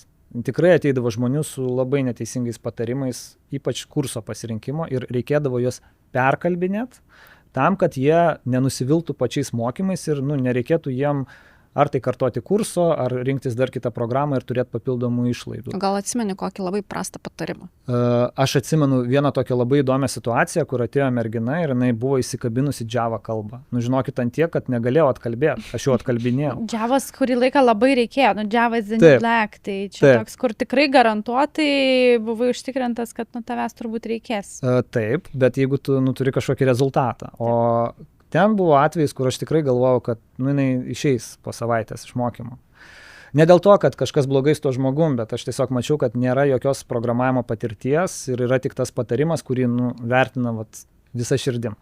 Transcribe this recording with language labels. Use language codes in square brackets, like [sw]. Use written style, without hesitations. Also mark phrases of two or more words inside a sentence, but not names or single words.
[lt] Tikrai ateidavo žmonių su labai neteisingais patarimais, ypač kurso pasirinkimo, ir reikėdavo juos perkalbinėti, tam, kad jie nenusiviltų pačiais mokymais ir nereikėtų jiem ar tai kartoti kurso, ar rinktis dar kitą programą ir turėti papildomų išlaidų. Gal atsimeni kokį labai prastą patarimą? Aš atsimenu vieną tokią labai įdomią situaciją, kur atėjo mergina ir jinai buvo įsikabinusi Java kalbą. Žinokit, ant tiek, kad negalėjau atkalbėti, aš jau atkalbinėjau. Javas kurį laiką labai reikėjo, [en] Java is the new black, [lt] tai čia toks, kur tikrai garantuotai buvai užtikrintas, kad tavęs turbūt reikės. Taip, bet jeigu tu turi kažkokį rezultatą, o ten buvo atvejis, kur aš tikrai galvojau, kad jinai išeis po savaitės iš mokymo. Ne dėl to, kad kažkas blogai su tuo žmogum, bet aš tiesiog mačiau, kad nėra jokios programavimo patirties ir yra tik tas patarimas, kurį vertina visą širdim.